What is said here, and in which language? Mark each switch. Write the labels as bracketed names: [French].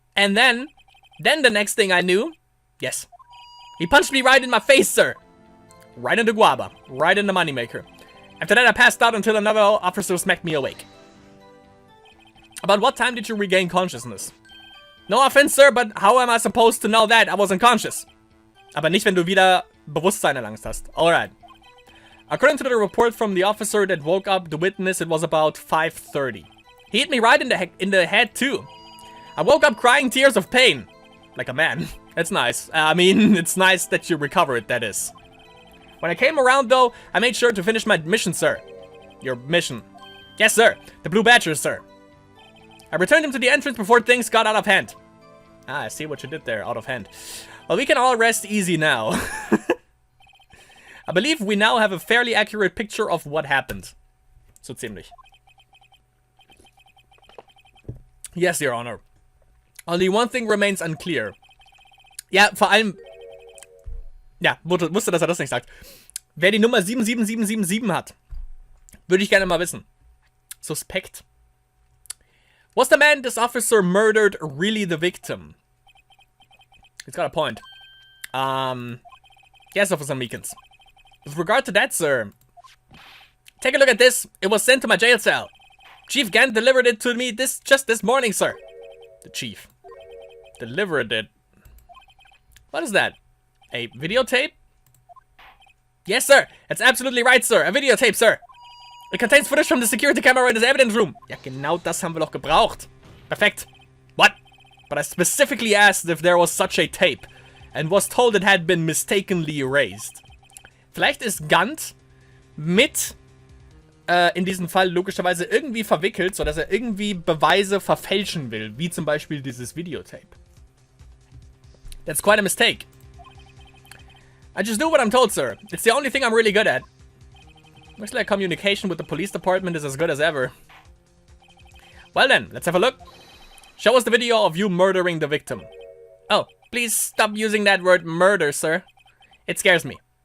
[English] And then the next thing I knew, yes, he punched me right in my face, sir. Right in the guava. Right in the moneymaker. After that, I passed out until another officer smacked me awake. About what time did you regain consciousness? No offense, sir, but how am I supposed to know that? I was unconscious. [German] Aber nicht, wenn du wieder Bewusstsein erlangt hast. [English] Alright. According to the report from the officer that woke up the witness, it was about 5:30. He hit me right in the head, too. I woke up crying tears of pain. Like a man. That's nice. I mean, it's nice that you recovered, that is. When I came around, though, I made sure to finish my mission, sir. Your mission. Yes, sir. The Blue Badger, sir. I returned him to the entrance before things got out of hand. Ah, I see what you did there, out of hand. Well, we can all rest easy now. I believe we now have a fairly accurate picture of what happened. [German] So ziemlich. [English] Yes, Your Honor. Only one thing remains unclear. [German] Ja, vor allem... Ja, wusste, dass er das nicht sagt. Wer die Nummer 77777 hat, würde ich gerne mal wissen. Suspekt. [English] Was the man this officer murdered really the victim? He's got a point. Yes, Officer Meekins. With regard to that, sir, take a look at this. It was sent to my jail cell. Chief Gant delivered it to me just this morning, sir. The chief. Delivered it. What is that? A videotape? Yes, sir. That's absolutely right, sir. A videotape, sir. It contains footage from the security camera in this evidence room. [German] Ja, genau das haben wir doch gebraucht. Perfekt. [English] What? But I specifically asked if there was such a tape and was told it had been mistakenly erased. [German] Vielleicht ist Gant mit in diesem Fall logischerweise irgendwie verwickelt, sodass er irgendwie Beweise verfälschen will, wie zum Beispiel dieses Videotape. [English] That's quite a mistake. I just do what I'm told, sir. It's the only thing I'm really good at. Looks like communication with the police department is as good as ever. Well then, let's have a look. Show us the video of you murdering the victim. Oh, please stop using that word murder, sir. It scares me.